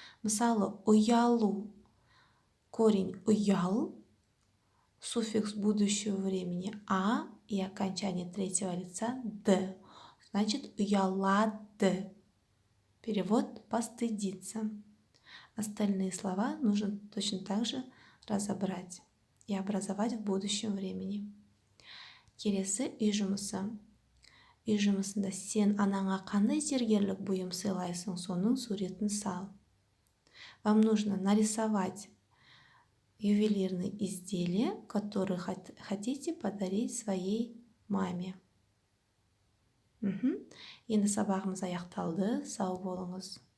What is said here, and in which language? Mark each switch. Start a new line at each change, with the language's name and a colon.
Kazakh: Мысалы, уялу.
Russian: Корень уял, суффикс будущего времени а и окончание третьего лица д. Значит, уялады. Перевод постыдиться. Остальные слова нужно точно так же разобрать и образовать в будущем времени.
Kazakh: Келесі үй жұмысы. Үй жұмысында сен анаңа қандай зергерлік бұйым сыйлайсың, соның суретін сал.
Russian: Вам нужно нарисовать ювелирные изделия, которые хотите подарить своей маме.
Kazakh: Енді сабағымыз аяқталды. Сау болыңыз.